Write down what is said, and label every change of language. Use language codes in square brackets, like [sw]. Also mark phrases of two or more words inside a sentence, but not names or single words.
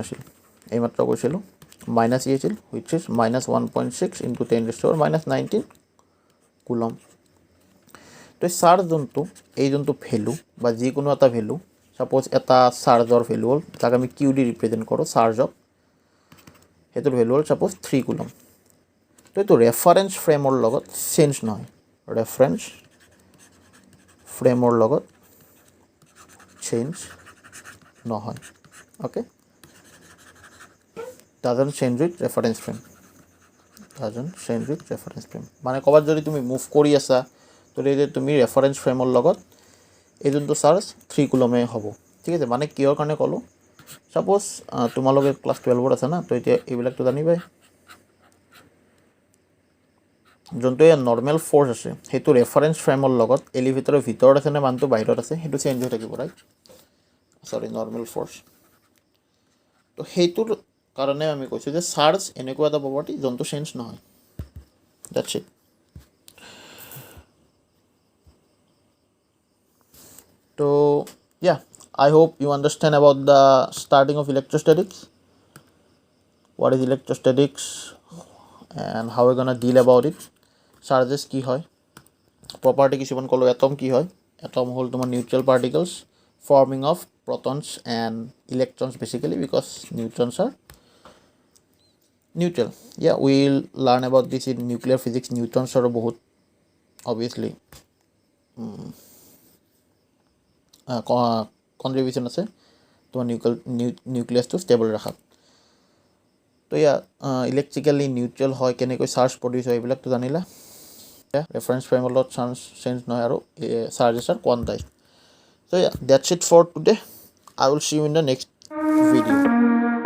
[as] আছিল এইমাত্ৰ কৈছিলোঁ -e আছিল [en] which is [as] -1.6 × 10⁻⁻19 কুলম তো চাৰ্জ যোনটো ভেলু বা যিকোনো এটা ভেলু সাপোজ এটা চাৰ্জৰ ভেলু হ'ল তাক আমি কিউ দি ৰিপ্ৰেজেণ্ট কৰোঁ চাৰ্জক সেইটোৰ ভেলু হ'ল সাপোজ 3 কুলম তো এইটো [en] reference frame [as] লগত চেঞ্জ নহয় [en] reference frame [as] লগত চেঞ্জ নহয় okay, [en] doesn't change with reference frame, doesn't change with reference frame [as] মানে ক'বাত যদি তুমি মুভ কৰি আছা তো তুমি [en] reference frame [as] লগত এই যোনটো চাৰ্জ 3 কুলমে হ'ব ঠিক আছে মানে কিহৰ কাৰণে ক'লোঁ সাপোজ তোমালোকে ক্লাছ 12ত আছে না তো এতিয়া এইবিলাকতো জানিবাই যোনটো [en] normal force [as] আছে সেইটো [en] reference frame [as] লগত এলিভেটৰৰ ভিতৰত আছে নে মানটো বাহিৰত আছে সেইটো চেঞ্জ হৈ থাকিব [en] right sorry normal force [as] তো সেইটোৰ কাৰণে আমি কৈছোঁ যে চাৰ্জ এনেকুৱা এটা প্ৰপাৰ্টি যোনটো চেঞ্জ নহয় [en] that's it তো yeah I hope you understand about the starting of electrostatics what is electrostatics and how we're gonna deal about it [as] চাৰ্জেছ কি হয় প্ৰপাৰ্টি কিছুমান ক'লোঁ এটম কি হয় এটম হ'ল তোমাৰ নিউট্ৰেল পাৰ্টিকলছ [en] forming of protons and electrons basically because neutrons are neutral yeah we'll learn about this in nuclear physics neutrons are বহুত obviously [as] contribution আছে তোমার নিউক্লিয়াসটো স্টেবল রাখাত তো [en] electrically neutral [as] হয় কেনেকৈ চাৰ্জ প্ৰডিউচ হয় এইবিলাকতো জানিলা ৰেফাৰেঞ্চ ফ্ৰেমৰ লগত চাৰ্জ চেঞ্জ নহয় আৰু [en] charges are quantize so yeah that's it for today I will see you in the next video